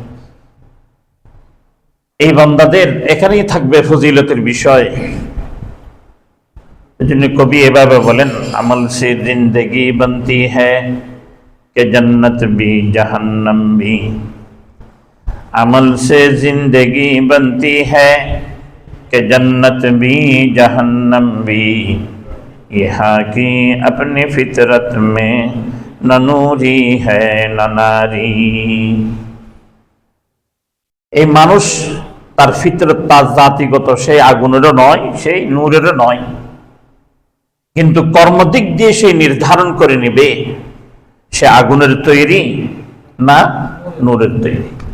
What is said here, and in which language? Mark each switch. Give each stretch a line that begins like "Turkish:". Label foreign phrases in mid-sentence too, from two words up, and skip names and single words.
Bangla: এই বান্দাদের এখানেই থাকবে ফজিলতের বিষয়। এই জন্য কবি এভাবে বলেন,
Urdu: عمل سے زندگی بنتی ہے کہ جنت بھی جہنم بھی. عمل سے زندگی بنتی ہے کہ جنت بھی جہنم بھی، یہاں کی اپنی فطرت میں نہ نوری ہے نہ ناری۔
Bangla: এই মানুষ তার ফিতরত, তার জাতিগত সেই আগুনেরও নয়, সেই নূরেরও নয়, কিন্তু কর্মদিক দিয়ে সে নির্ধারণ করে নেবে সে আগুনের তৈরি না নূরের তৈরি।